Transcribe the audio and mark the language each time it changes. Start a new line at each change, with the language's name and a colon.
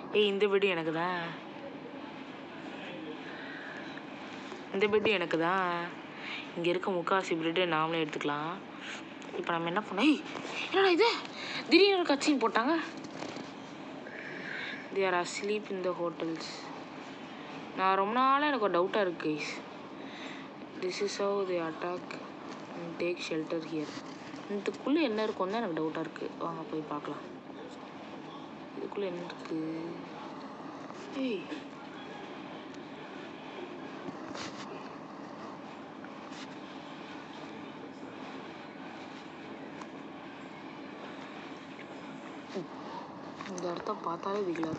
Tamil: இந்த வீடு எனக்கு தான். இந்த பெட்டு எனக்கு தான். இங்கே இருக்க முக்கால்வாசி பெட்டு நாமளே எடுத்துக்கலாம். இப்போ நம்ம என்ன பண்ணோம்? என்னடா இது திடீர்னு ஒரு கட்சின்னு போட்டாங்க.
English: they are asleep in the hotels.
Tamil: நான் ரொம்ப நாளாக எனக்கு ஒரு டவுட்டாக இருக்குது guys.
English: this is how they attack and take shelter here.
Tamil: இதுக்குள்ளே என்ன இருக்கும்னு தான் எனக்கு டவுட்டாக இருக்குது. வாங்க போய் பார்க்கலாம். இதுக்குள்ளே என்ன இருக்குது? ஏய் இந்த இடத்த பார்த்தாலே வீட்டில்